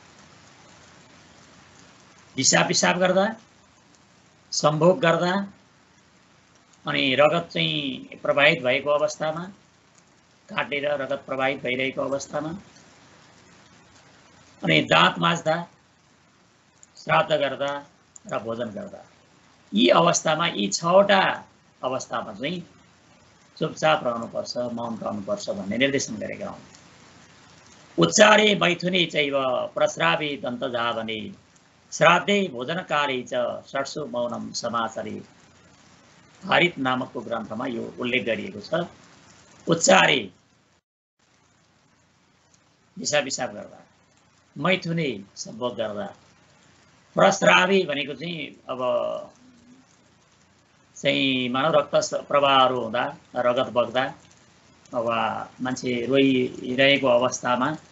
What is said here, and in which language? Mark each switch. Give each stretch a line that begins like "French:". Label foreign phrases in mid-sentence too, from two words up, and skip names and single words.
Nepali: दिशा पिसाब गर्दा, सम्भोग गर्दा अनि रगत चाहिँ प्रवाहित भएको अवस्थामा, काटेर रगत प्रवाहित भइरहेको अवस्थामा, अनि दाँत माझ्दा, श्राद्ध गर्दा र भोजन गर्दा, यी अवस्थामा, यी 6वटा अवस्थामा चाहिँ चुपचाप रहनुपर्छ, मौन रहनुपर्छ भन्ने निर्देशन गरेका हुन्।
Sanskrit: उच्चारे मैथुने चैव प्रस्रावे दन्तधावने श्राद्धे भोजनकाले च षट्सु मौनम समाचरे।
Nepali: हारित नामकको ग्रन्थमा यो उल्लेख गरिएको छ। उच्चारे दिशा पिसाब गर्दा, मैथुने सम्भोग गर्दा, प्रस्रावे भनेको चाहिँ अब चाहिँ मानव रक्त प्रवाहहरू हुँदा, रगत बग्दा, अब मान्छे रोइरहेको अवस्थामा,